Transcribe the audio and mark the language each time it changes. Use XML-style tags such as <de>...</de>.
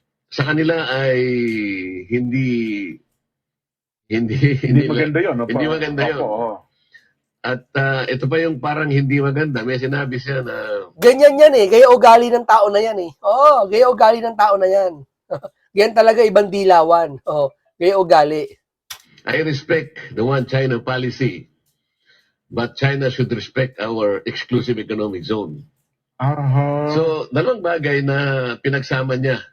<tl>sa kanila ay hindi Hindi maganda yun. Opo. hindi maganda yun. Opo, oo. At ito pa yung parang hindi maganda. May sinabi siya na Ganyan yan eh. Gaya ugali ng tao na yan eh. Oo, gaya ugali ng tao na yan. Ganyan talaga ibang dilawan. Oo, gaya ugali.</tl> <en>I respect the One China policy, but China should respect our exclusive economic zone.</en> <tl>Aha. So, dalawang bagay na pinagsama niya.</tl>